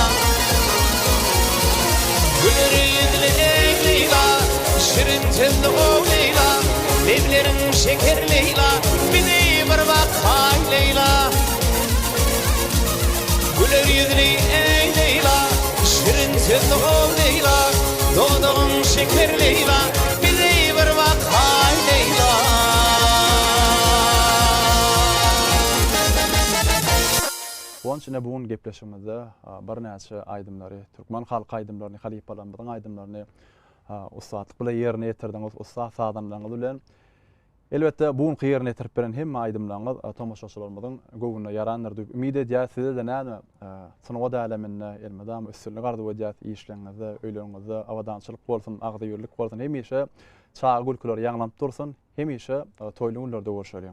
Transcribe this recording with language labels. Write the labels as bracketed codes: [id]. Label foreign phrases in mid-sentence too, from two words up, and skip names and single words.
[tr] Güler yüzlü ey Leyla Şirin sözlü o Leyla Levlerin şeker Leyla Bizi bir bak hay Leyla Güler yüzlü ey Leyla Şirin sözlü o Leyla Doğduğun şeker Leyla Bizi bir bak hay Leyla [tk] Onun için bugün gepleşimizde bir näçe aýdymlary, Türkmen halky aýdymlaryny, halipalarymyzyň aýdymlaryny ustadlyk bilen ýerine ýetirdiňiz, usta sadanlaryňyz bilen. Elbetde bugün ýerine ýetirip beren hemme aýdymlaryňyz tomaşaçylarymyzyň göwüne ýarandyr diýip ümid edýär. Size de näme synawa dalamynda elmedam üstünlük ardy edýär işleriňizde, öýleriňizde awadançylyk bolsun, agdy ýörlük bolsun, hemişe çağa gülküler ýaňlap dursun, hemişe toýly günlerde görüşelim.